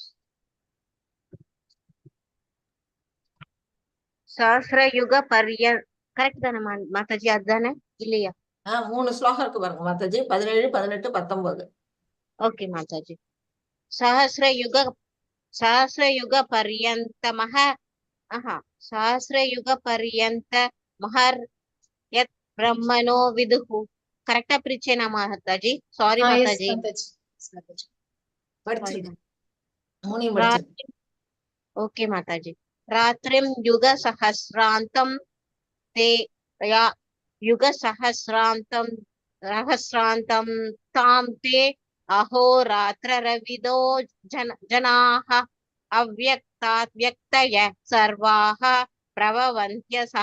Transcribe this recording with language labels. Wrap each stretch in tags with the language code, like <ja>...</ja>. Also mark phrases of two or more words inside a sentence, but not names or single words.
<ta>சஹஸ்ரயுக கரெக்ட் தானே மாதாஜி? அதுதானே இல்லையா? 3 ஸ்லோகம் இருக்கு பாருங்க மாதாஜி, 17, 18, 19. ஓகே மாதாஜி.</ta> <sa>सहस्रयुग पर्यन्तमह सहस्रयुग पर्यन्त महर् यत् ब्रह्मणो विदुः</sa> <ta>கரெக்டா பிரிச்சேனா மாதாஜி? சாரி</ta> <en>yes</en> <ta>மாதாஜி.</ta> <en>Mataji. Yes, Mataji. சாரி</en> <ta>படிச்சிருக்கேன், மூணையும் படிச்சிருக்கேன். ஓகே மாதாஜி.</ta> <sa>रात्रिं युग सहस्रान्तम् ते या युग सहस्रान्तं तां ते अहोरात्ररविदो जनाः अव्यक्ताद्व्यक्तय सर्वाः प्रभवन्त्य</sa>